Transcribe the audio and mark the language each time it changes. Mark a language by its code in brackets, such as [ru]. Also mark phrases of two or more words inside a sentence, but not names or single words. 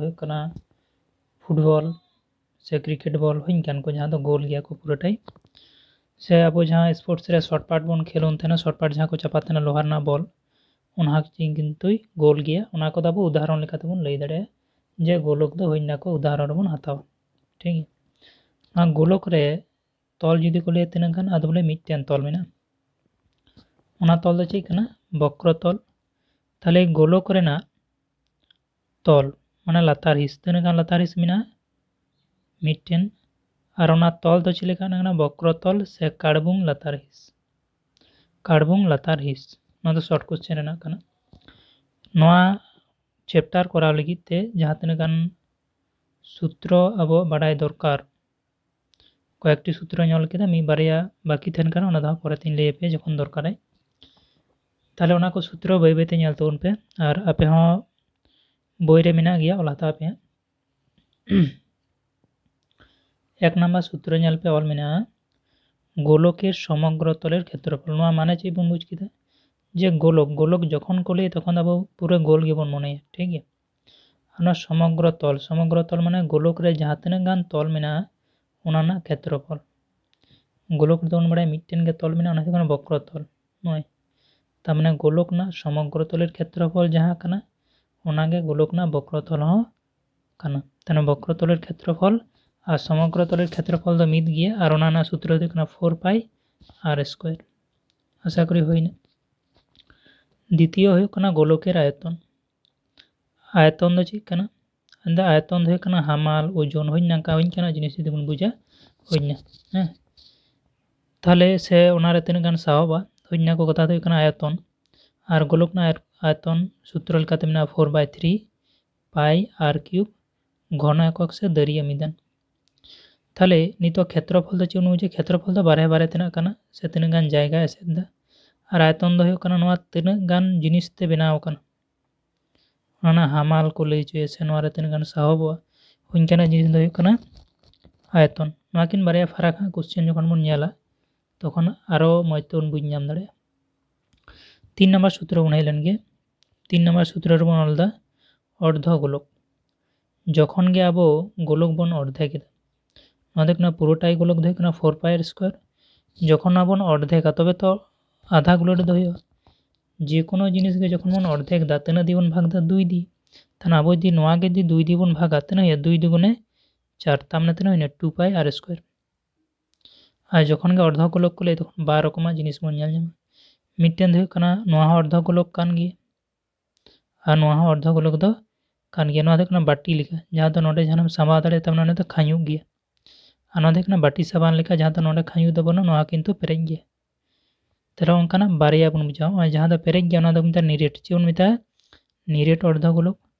[sat] हुई कना फुटबॉल से क्रिकेट बॉल हुई कान को जहाँ दो गोल गया को पूराटाई से अब जहाँ स्पोर्ट्स रे [en] short part [sat] बन खेलोन तेना [en] short part [sat] जहाँ को चपातेना लोहार ना बॉल ओना किंतु गोल गया ओना को अब उदाहरण लेकाते बन लई दाड़े जे गोलक दो होइना को उदाहरण बन हतावा [hi] ठीक है [sat] गोलक रे तल जुदी को लैया तीना गान आदो बोले मिदटेन तल मेना ओना तल दो चेक कना बक्र तल ताहले गोलक रेना तल माने लातार हिस तीना गान लातार हिस मेना मिदटेन और ओना तल दो चेले कना बक्र तल से काड़बुंग लातार हिस ओना दो [en] short question [sat] रेना कना नोआ चैप्टर कराव लगित ते जहाँ तीना गान सूत्र अब बाडाय दरकार [bn] কয়েকটি সূত্র [sat] नेल केदा मी बारिया बाकी तहन काना ओना दो परे तीन लैया पे जखन दरकाराय ताहले ओना को सूत्र बाय बायते नेल ताबोन पे और आपे हों बोई रे मेना गया ओल हताव पे एक नम्बर सूत्र नेल पे ऑल मेना [bn] গোলকের সমগ্র তলের ক্ষেত্রফল [sat] नोआ माने चेद बन बुझ केदा जे गोलक जखन को लैया तखन अब पूरा गोल गेबन मनेया [hi] ठीक है [sat] ओना समग्र तल माने गोलक रे जहाँ तीना गान तल मेना ओना ना क्षेत्रफल गोलक दो बड़ा मिदटेन गे तल मेना ओना हुई काना बक्र तल नय तार माने गोलक ना [bn] সমগ্র তলের ক্ষেত্রফল [sat] जहाँ काना ओना गे गोलक ना बक्र तल हों काना ताने [bn] বক্র তলের ক্ষেত্রফল [sat] और [bn] সমগ্র তলের ক্ষেত্রফল [sat] दो मिद गया और ओना ना सूत्र हुई काना 4 [en] pi r square [sat] आशा करी होइना द्वितीय हुई काना [bn] গোলকের আয়তন [sat] आयतन दो चेक काना अंदा आयतन दो हुई काना हामाल ओजन होइना का होइन काना जिनिस जुदी बन बुझा होइना हाँ ताहले से ओना रे तीना गान साहबा होइना को कथा दो हुई काना आयतन और गोलक ना आयतन सूत्र लेकाते मेना 4/3 [en] pi r cube [bn] ঘন একক [sat] से दरिया मिदान ताहले नितो क्षेत्रफल दो चेक बुझे क्षेत्रफल दो बारे बारे तेना काना से तीना गान जायगा एसेद दा और आयतन दो हुई काना नोआ तीना गान जिनिस ते बेनाव काना ओना हामाल को लई चोय से नोआ रे तीना गान साहबा होइन काना जिनिस दो हुई काना आयतन नोआ किन बारे फराक क्वेश्चन जखन बन नेला तखन आरो मज ते बन बुझ नाम दाड़े 3 नम्बर सूत्र बन हेलन गे 3 नम्बर सूत्र रे बन अलदा अर्ध गोलक जखन गे अब गोलक बन अर्धे केदा नोआ दो कना पुरोटाई गोलक दो कना 4 [en] pi square [sat] जखन बन अर्धेका तबे तो आधा गोलक दो हुई जेकोनो जिनिस गे जखन बन अर्धेक दा तीना दी बन भाग दा 2 दी ताहले आबो जदि नोआ गे जदि 2 दी बन भागा तीना हुई 2 दुगुणे 4 तार माने तीना हुई 2 [en] pi r square [sat] और जखन गे अर्ध गोलक को लैया तखन 2 रकमा जिनिस बन नेल ᱧᱟᱢᱟ मिदटेन दो हुई काना नोआ हों अर्ध गोलक कान गिया और नोआ हों अर्ध गोलक दो कान गिया नोआ दो काना बाटी लेका जहाँ दो नोडे जहानम सामाव दाड़े तार माने दो खायुग गिया और नोआ दो काना बाटी साबान लेका जहाँ दो नोडे खायुग दो बनो नोआ किंतु पेरेज गिया ताहले ओंकाना बारिया बन बुझाओ और जहाँ दो पेरेज गिया ओना दो मेता निरेट चेद बन मेता निरेट अर्ध गोलक